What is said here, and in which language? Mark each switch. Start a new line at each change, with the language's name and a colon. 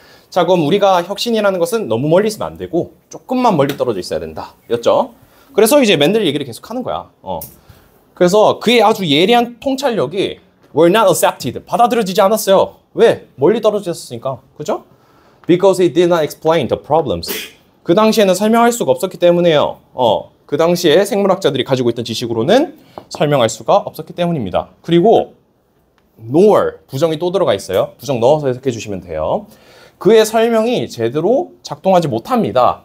Korean: 자, 그럼 우리가 혁신이라는 것은 너무 멀리 있으면 안 되고 조금만 멀리 떨어져 있어야 된다. 였죠? 그래서 이제 맨델 얘기를 계속 하는 거야. 그래서 그의 아주 예리한 통찰력이
English: were not accepted.
Korean: 받아들여지지 않았어요. 왜? 멀리 떨어져 있었으니까. 그죠?
English: Because he did not explain the problems.
Korean: 그 당시에는 설명할 수가 없었기 때문에요. 그 당시에 생물학자들이 가지고 있던 지식으로는 설명할 수가 없었기 때문입니다. 그리고 nor 부정이 또 들어가 있어요. 부정 넣어서 해석해 주시면 돼요. 그의 설명이 제대로 작동하지 못합니다.